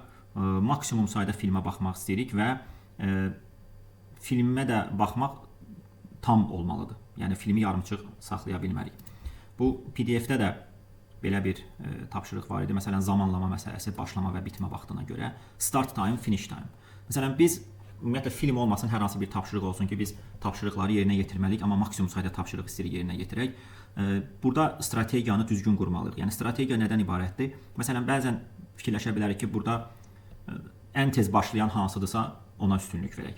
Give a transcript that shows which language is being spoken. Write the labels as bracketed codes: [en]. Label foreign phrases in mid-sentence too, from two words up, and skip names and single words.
[az] Maksimum sayda filmə baxmaq istəyirik və filmə də baxmaq tam olmalıdır. Yəni filmi yarımçıq saxlaya bilmərik. Bu PDF-də də belə bir tapşırıq var idi. Məsələn, zamanlama məsələsi başlama və bitmə vaxtına görə. [en] Start time, finish time. [az] Məsələn, biz ümumiyyətlə film olmasın, hər hansı bir tapşırıq olsun ki, biz tapşırıqları yerinə yetirməliyik, amma maksimum sayda tapşırıq istəyirik yerinə yetirək. Burada strategiyanı düzgün qurmalıyıq. Yəni strategiya nədən ibarətdir? Məsələn, bəzən fikirləşə bilərik ki, burada ən tez başlayan hansıdırsa ona üstünlük verək.